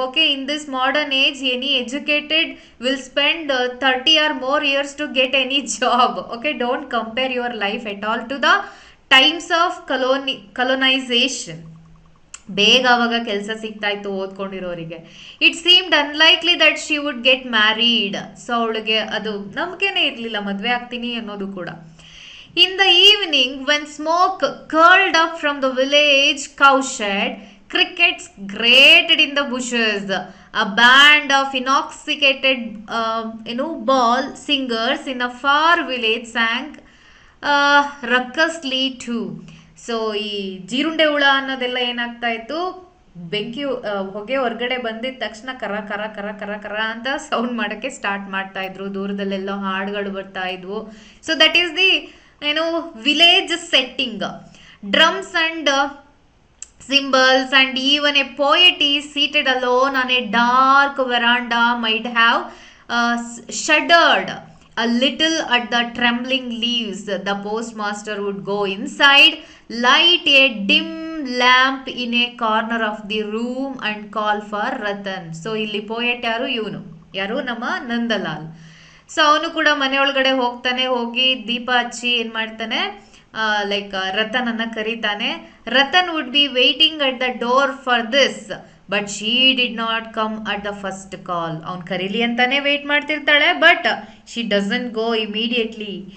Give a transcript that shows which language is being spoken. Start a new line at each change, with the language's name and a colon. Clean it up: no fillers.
English: Okay, in this modern age any educated will spend 30 or more years to get any job. Okay, don't compare your life at all to the times of colonization.
Kannada: ಬೇಗ ಅವಾಗ ಕೆಲಸ ಸಿಗ್ತಾ ಇತ್ತು ಓದ್ಕೊಂಡಿರೋರಿಗೆ.
English: It seemed unlikely that she would get married.
Kannada: So ಅವಳಿಗೆ ಅದು ನಂಬಿಕೆನೇ ಇರಲಿಲ್ಲ ಮದುವೆ ಆಗ್ತೀನಿ ಅನ್ನೋದು ಕೂಡ.
English: In the evening when smoke curled up from the village cowshed, crickets grated in the bushes. A band of intoxicated ball singers in a far village sang raucously too.
Kannada: So ಈ ಜೀರುಂಡೆ ಹುಳ ಅನ್ನೋದೆಲ್ಲ ಏನಾಗ್ತಾ ಇತ್ತು, ಬೆಂಕಿ ಹೊಗೆ ಹೊರಗಡೆ ಬಂದಿದ ತಕ್ಷಣ ಕರ ಕರ ಕರ ಕರ ಕರ ಅಂತ ಸೌಂಡ್ ಮಾಡೋಕ್ಕೆ ಸ್ಟಾರ್ಟ್ ಮಾಡ್ತಾ ಇದ್ರು. ದೂರದಲ್ಲೆಲ್ಲ ಹಾಡುಗಳು ಬರ್ತಾ ಇದ್ವು.
English: So that is the village setting. Drums and cymbals, and even a poet is seated alone on a dark veranda might have shuddered a little at the trembling leaves. The postmaster would go inside, light a dim lamp in a corner of the room and call for Ratan.
Kannada: So ಇಲ್ಲಿ poet ಯಾರು, ಇವನು ಯಾರು, ನಮ್ಮ Nandalal. So ಅವನು ಕೂಡ ಮನೆಯೊಳಗಡೆ ಹೋಗ್ತಾನೆ, ಹೋಗಿ ದೀಪ ಹಚ್ಚಿ ಏನು ಮಾಡ್ತಾನೆ, ಲೈಕ್ ರತನ್ ಅನ್ನ ಕರೀತಾನೆ.
English: Ratan would be waiting at the door for this. But she did not come at the first call.
Kannada: ಅವ್ನು ಕರೀಲಿ ಅಂತಾನೆ wait ಮಾಡ್ತಿರ್ತಾಳೆ,
English: But she doesn't go immediately.